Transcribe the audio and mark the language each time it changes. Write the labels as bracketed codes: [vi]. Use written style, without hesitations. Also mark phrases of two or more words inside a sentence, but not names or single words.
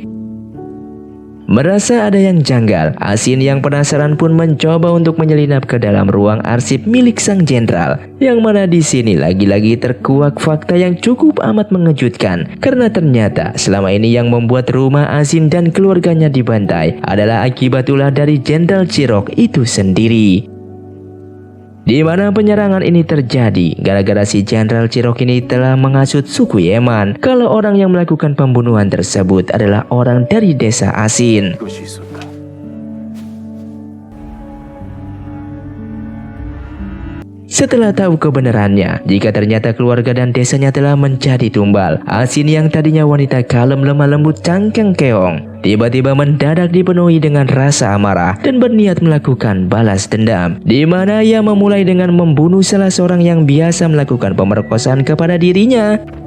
[id] Merasa ada yang janggal, Asin yang penasaran pun mencoba untuk menyelinap ke dalam ruang arsip milik sang jenderal, yang mana di sini lagi-lagi terkuak fakta yang cukup amat mengejutkan karena ternyata selama ini yang membuat rumah Asin dan keluarganya dibantai adalah akibat ulah dari Jenderal Chirok itu sendiri. Di mana penyerangan ini terjadi gara-gara si Jenderal Chirok ini telah menghasut suku Yeman kalau orang yang melakukan pembunuhan tersebut adalah orang dari desa Asin. [ko] 이것이 있었다. [id] Setelah tahu kebenarannya, jika ternyata keluarga dan desanya telah menjadi tumbal, Asin yang tadinya wanita kalem lemah lembut cangkeng keong, tiba-tiba mendadak dipenuhi dengan rasa amarah dan berniat melakukan balas dendam, di mana ia memulai dengan membunuh salah seorang yang biasa melakukan pemerkosaan kepada dirinya.